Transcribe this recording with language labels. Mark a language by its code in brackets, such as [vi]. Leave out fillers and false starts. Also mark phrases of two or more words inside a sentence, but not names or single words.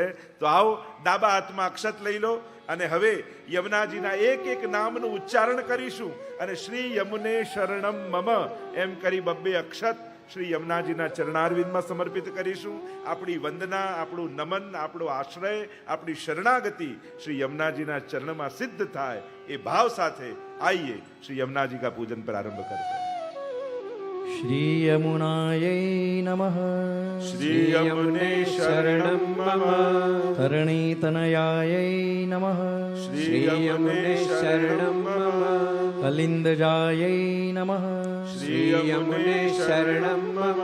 [gu] તો આવો ડાબા હાથમાં અક્ષત લઈ લો અને હવે યમુનાજીના એક એક નામનું ઉચ્ચારણ કરીશું અને [sa] श्री यमुने शरणं मम [gu] એમ કરી બબ્બે અક્ષત શ્રી યમુનાજીના ચરણારવિંદમાં સમર્પિત કરીશું. આપણી વંદના, આપણું નમન, આપણો આશ્રય, આપણી શરણાગતિ શ્રી યમુનાજીના ચરણમાં સિદ્ધ થાય એ ભાવ સાથે [hi] आइए श्री यमुनाजी का पूजन प्रारंभ करते हैं. [sa] श्री यमुनायै नमः. श्री यमुने शरणं मम. तरणीतनयायै नमः. श्री यमुने शरणं मम. कलिन्दजायै नमः. श्री यमुने शरणं मम.